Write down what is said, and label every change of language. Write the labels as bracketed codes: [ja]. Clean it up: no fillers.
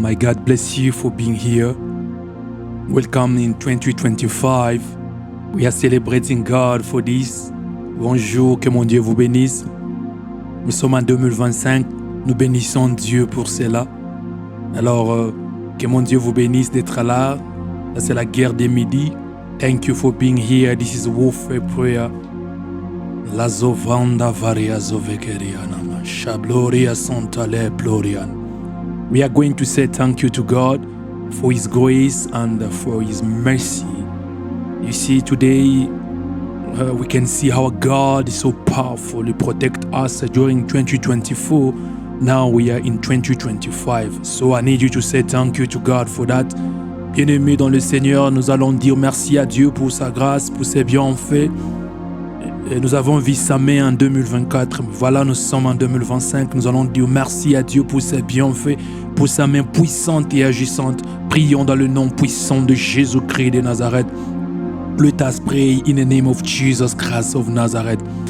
[en] My God bless you for being here. Welcome in 2025. We are celebrating God for this. [fr] Bonjour, que mon Dieu vous bénisse. Nous sommes en 2025. Nous bénissons Dieu pour cela. Alors, que mon Dieu vous bénisse d'être là. Là, c'est la guerre des midis. [en] Thank you for being here. This is warfare prayer. La zovanda varia zovekeriana. Shabloria santale plorian. We are going to say thank you to God for His grace and for His mercy. You see, today we can see how God is so powerful to protect us during 2024. Now we are in 2025. So I need you to say thank you to God for that. [fr] Bien-aimés dans le Seigneur, nous allons dire merci à Dieu pour sa grâce, pour ses bienfaits. Et nous avons vu sa main en 2024. Voilà, nous sommes en 2025. Nous allons dire merci à Dieu pour ses bienfaits, pour sa main puissante et agissante. Prions dans le nom puissant de Jésus-Christ de Nazareth. [en] Let us pray in the name of Jesus Christ of Nazareth.